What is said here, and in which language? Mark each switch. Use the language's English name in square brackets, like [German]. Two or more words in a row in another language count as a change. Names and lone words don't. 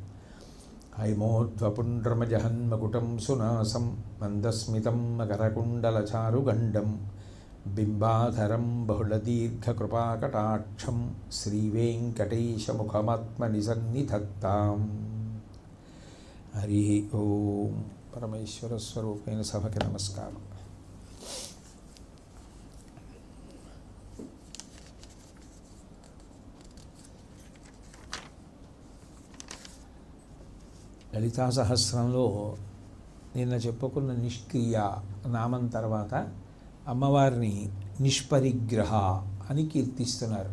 [Sanskrit] हैमोध्वपुण्ड्रमजहन्मकुटं सुनासं मन्दस्मितं मकरकुण्डलचारुगण्डं बिम्बाधरं बहुलदीर्घकृपाकटाक्षं श्रीवेङ्कटेशमुखमात्मनिसन्निधत्ताम्। हरि ओम। परमेश्वरस्वरूपेण सभके नमस्कार। [Telugu] లలితా సహస్రంలో నిన్న చెప్పుకున్న నిష్క్రియ నామం తర్వాత అమ్మవారిని నిష్పరిగ్రహ అని కీర్తిస్తున్నారు.